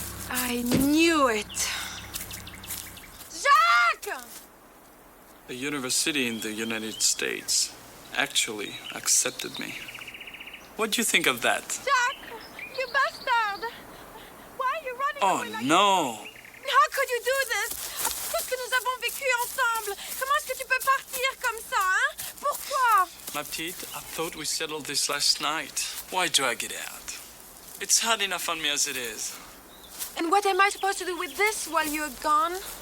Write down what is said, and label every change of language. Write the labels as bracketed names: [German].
[English] I knew it. Jacques! A university in the United States actually accepted me. What do you think of that? Jacques, you bastard! Why are you running away like No! How could you do this? [French] Tout ce que nous avons vécu ensemble. Comment est-ce que tu peux partir comme ça, hein? Pourquoi? Ma petite, [English] I thought we settled this last night. Why drag it out? It's hard enough on me as it is. And what am I supposed to do with this while you're gone?